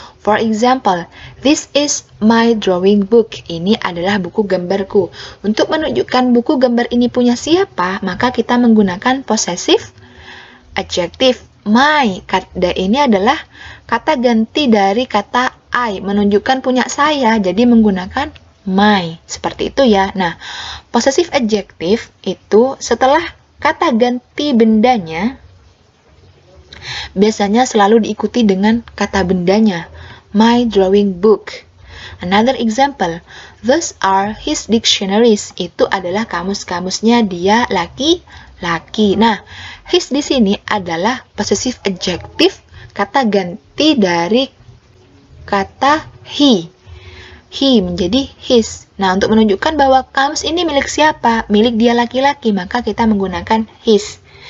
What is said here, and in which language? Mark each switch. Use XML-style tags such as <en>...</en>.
<en>For example, this is my drawing book.</en> <id>Ini adalah buku gambarku. Untuk menunjukkan buku gambar ini punya siapa, maka kita menggunakan possessive adjective. My, kata ini adalah kata ganti dari kata I, menunjukkan punya saya, jadi menggunakan my. Seperti itu ya. Nah, possessive adjective itu setelah kata ganti bendanya, biasanya selalu diikuti dengan kata bendanya.</id> <en>My drawing book. Another example, those are his dictionaries.</en> <id>Itu adalah kamus-kamusnya dia laki-laki. Nah, his di sini adalah possessive adjective, kata ganti dari kata he. He menjadi his. Nah, untuk menunjukkan bahwa kamus ini milik siapa? Milik dia laki-laki, maka kita menggunakan his.</id>